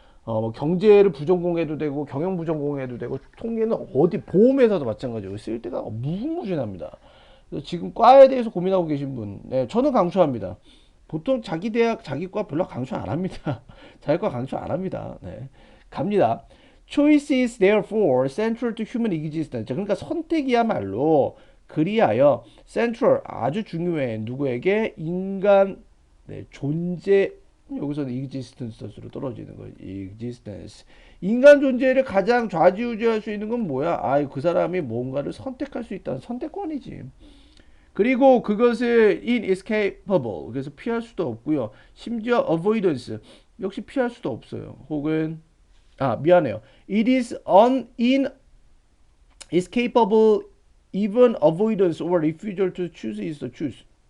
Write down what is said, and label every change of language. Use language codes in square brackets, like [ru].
[ko] 뭐 경제를 부전공해도 되고 경영 부전공해도 되고 통계는 어디 보험회사도 마찬가지고 쓸 데가 무궁무진합니다. 그래서 지금 과에 대해서 고민하고 계신 분, 네, 저는 강추합니다. 보통 자기 대학 자기 과 별로 강추 안 합니다. 자기 과 강추 안 합니다. 네. 갑니다. [en] Choice is therefore central to human existence. [ko] 그러니까 선택이야말로 그리하여 central 아주 중요해. 누구에게? 인간 존재. 여기서는 existence로 떨어지는 거예요. existence. 인간 존재를 가장 좌지우지할 수 있는 건 뭐야? 그 사람이 뭔가를 선택할 수 있다는 선택권이지. 그리고 그것을 inescapable. 그래서 피할 수도 없고요. 심지어 avoidance. 역시 피할 수도 없어요. 혹은 미안해요. [en] It is inescapable even avoidance or refusal to choose is the choose.